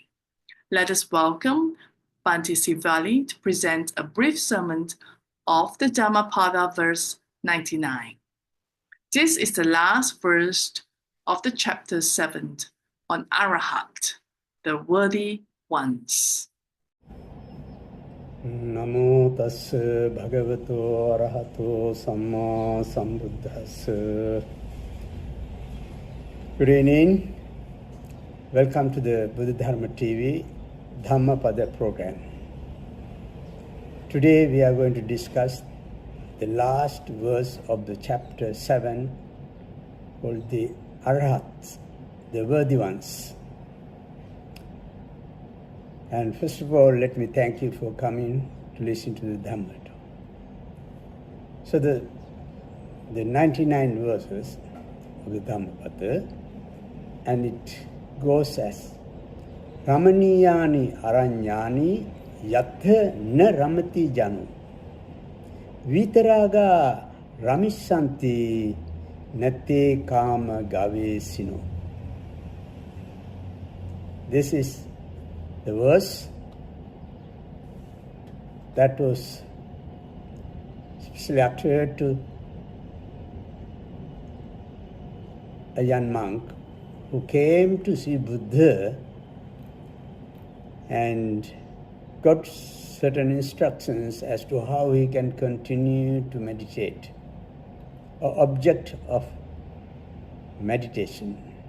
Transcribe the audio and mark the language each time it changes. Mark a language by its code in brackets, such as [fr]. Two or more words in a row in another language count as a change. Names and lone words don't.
[en] Let us welcome Bhante Sivali to present a brief sermon of the Dhammapada verse 99. This is the last verse of the chapter 7 on Arahat, the worthy ones. [pi] Namo tassa bhagavato arahato samma sambuddhassa. [en] Good evening. Welcome to the Bdtv Dhammapada program. Today we are going to discuss the last verse of the chapter 7 called the Arhats, the worthy ones. And first of all, let me thank you for coming to listen to the Dhamma talk. So the 99 verses of the Dhammapada, and it goes as [pi] Ramaniyani Aranyani Yatha Na Ramati Janu Vitaraga Ramishanti Nate Kama Gavesino. [en] This is the verse that was especially attributed to a young monk who came to see Buddha and got certain instructions as to how he can continue to meditate, or object of meditation.